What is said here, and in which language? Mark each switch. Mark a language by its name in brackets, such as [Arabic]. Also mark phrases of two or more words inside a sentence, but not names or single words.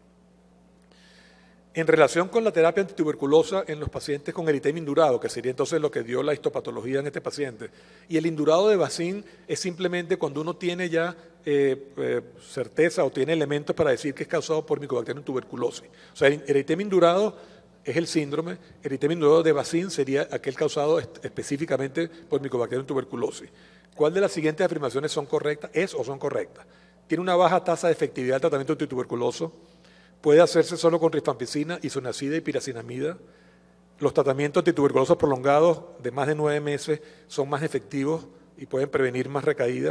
[Spanish] En relación con la terapia antituberculosa en los pacientes con eritema indurado, que sería entonces lo que dio la histopatología en este paciente, y el indurado de Bacin es simplemente cuando uno tiene ya certeza o tiene elementos para decir que es causado por Mycobacterium tuberculosis. O sea, el eritema indurado es el síndrome, el eritema indurado de Bacin sería aquel causado específicamente por Mycobacterium tuberculosis. ¿Cuál de las siguientes afirmaciones son correctas? ¿Es o son correctas? Tiene una baja tasa de efectividad del tratamiento antituberculoso. Puede hacerse solo con rifampicina, isoniazida y piracinamida. Los tratamientos antituberculosos prolongados de más de 9 meses son más efectivos y pueden prevenir más recaídas.